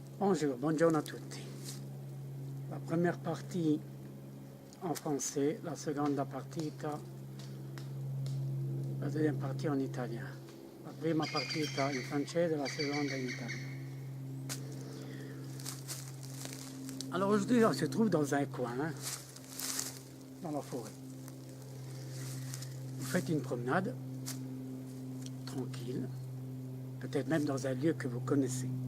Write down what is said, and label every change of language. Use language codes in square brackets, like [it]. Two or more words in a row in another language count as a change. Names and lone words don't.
[fr] Bonjour, [it] buongiorno a tutti. [fr] La première partie en français, [it] la seconda partita, [fr] la deuxième partie en italien. [it] La prima partita in francese, la seconda in italien. [fr] Alors aujourd'hui, on se trouve dans un coin, dans la forêt. Vous faites une promenade, tranquille, peut-être même dans un lieu que vous connaissez.